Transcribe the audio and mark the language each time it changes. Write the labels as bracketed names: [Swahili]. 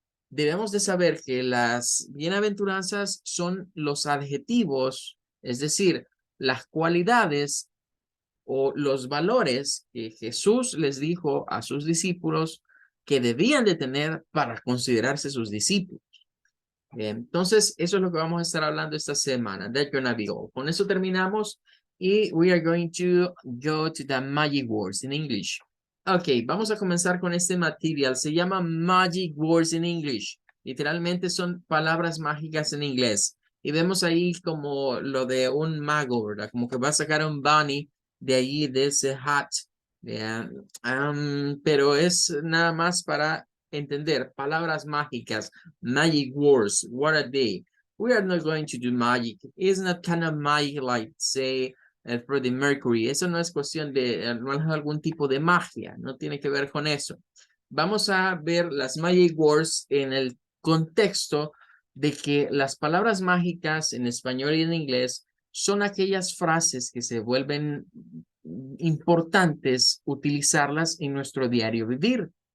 [Spanish] Debemos de saber que las bienaventuranzas son los adjetivos, es decir, las cualidades o los valores que Jesús les dijo a sus discípulos que debían de tener para considerarse sus discípulos. Entonces, eso es lo que vamos a estar hablando esta semana. [English] That's gonna be all. [Spanish] Con eso terminamos y [English] we are going to go to the magic words in English. [Spanish] Ok, vamos a comenzar con este material. Se llama Magic Words in English. Literalmente son palabras mágicas en inglés. Y vemos ahí como lo de un mago, ¿verdad? Como que va a sacar un bunny de allí, de ese hat. Yeah. Pero es nada más para entender palabras mágicas. [English] Magic words, what are they? We are not going to do magic. It's not kind of magic like, say, Freddie Mercury. [Spanish] Eso no es cuestión de, no es algún tipo de magia, no tiene que ver con eso. Vamos a ver las magic words en el contexto de que las palabras mágicas en español y en inglés son aquellas frases que se vuelven importantes utilizarlas en nuestro diario vivir.